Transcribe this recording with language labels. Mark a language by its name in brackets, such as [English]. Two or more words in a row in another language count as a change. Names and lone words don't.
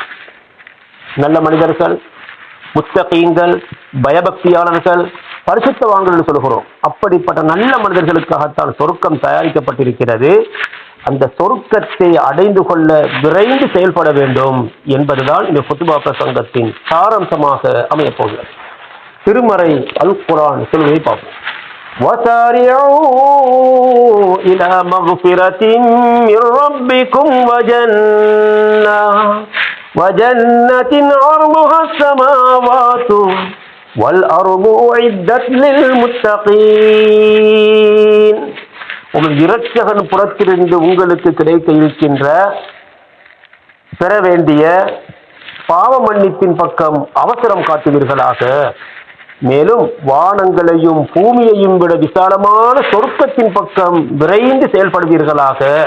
[Tamil] நல்ல மனிதர்கள், முத்தகீன்கள், பயபக்தியாளர்கள், பரிசுத்தவான்கள் என்று சொல்கிறோம். அப்படிப்பட்ட நல்ல மனிதர்களுக்காகத்தான் சொர்க்கம் தயாரிக்கப்பட்டிருக்கிறது. அந்த சொர்க்கத்தை அடைந்து கொள்ள விரைந்து செயல்பட வேண்டும் என்பதுதான் இந்த குத்பா பிரசங்கத்தின் சாராம்சமாக அமையப்போகிறது. திருமறை அல் குர்ஆன் சொல்வதை பார்ப்போம். [Arabic] وَسَارِعُوا إِلَى مَغْفِرَةٍ مِّن رَّبِّكُمْ وَجَنَّةٍ عَرْضُهَا السَّمَاوَاتُ وَالْأَرْضُ أُعِدَّتْ لِلْمُتَّقِينَ. [Tamil] உங்கள் இரட்சகன் புறத்திலிருந்து உங்களுக்கு கிடைக்க இருக்கின்ற பெற வேண்டிய பாவ மன்னிப்பின் பக்கம் அவசரம் காட்டுவீர்களாக, மேலும் வானங்களையும் பூமியையும் விட விசாலமான சொர்க்கத்தின் பக்கம் விரைந்து செயல்படுவீர்களாக.